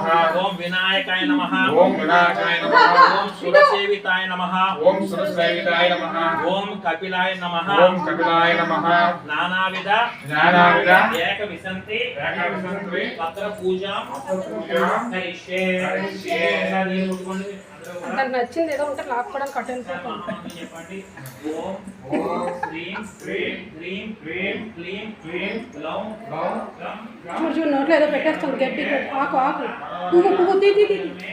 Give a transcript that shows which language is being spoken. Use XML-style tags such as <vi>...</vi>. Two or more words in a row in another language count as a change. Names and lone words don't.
<sa>ओम विनायकाय नमः ओम विनायकाय नमः ओम सुरसेविताय नमः ओम सुरसेविताय नमः ओम कपिलाय नमः ओम कपिलाय नमः नानाविध एकविंशति पत्र पूजा करिष्ये</sa> <te>దానికి నచ్చింది ఏదో ఉంటే లాక్కోవడానికి కట్టెన్</te> <sa>చెప్పండి ఓం ఓం శ్రీం హ్రీం హ్రీం హ్రీం క్లీం క్లీం లౌం లౌం గం గం</sa> <te>చూడు నోట్లో ఏదో పెట్టేస్తుంది గట్టి ఆకు ఆకు పువ్వు పువ్వు తీ తీ తీ</te>